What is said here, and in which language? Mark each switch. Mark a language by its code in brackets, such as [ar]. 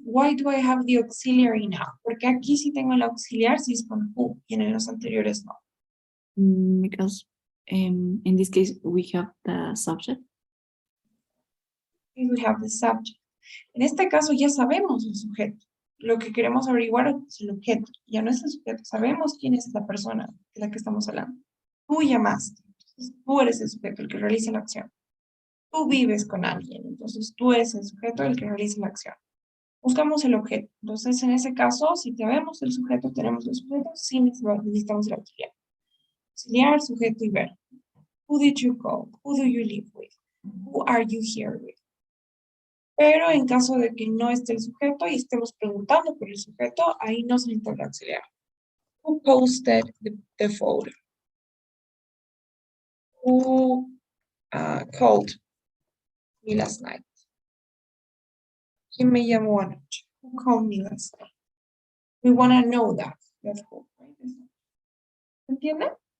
[en] Why do I have the auxiliary now? [es] Porque aquí sí tengo el auxiliar si es con who y en los anteriores no. [en] Because in this case, we have the subject. Y we have the subject. [es] En este caso ya sabemos el sujeto. Lo que queremos averiguar es el objeto. Ya no es el sujeto. Sabemos quién es la persona de la que estamos hablando. Tú llamaste. Entonces, tú eres el sujeto, el que realiza la acción. Tú vives con alguien. Entonces, tú eres el sujeto, el que realiza la acción. Buscamos el objeto. Entonces, en ese caso, si tenemos el sujeto, tenemos el sujeto, sí necesitamos el auxiliar. Auxiliar, sujeto y verbo. [en] Who did you call? Who do you live with? Who are you here with? [es] Pero en caso de que no esté el sujeto y estemos preguntando por el sujeto, ahí no se necesita el auxiliar. [en] Who posted the photo? Who called me last night? [es] ¿Quién me llamó anoche? [en] Who called me last night? We want to know that. That's cool, right? [es] ¿Entienden?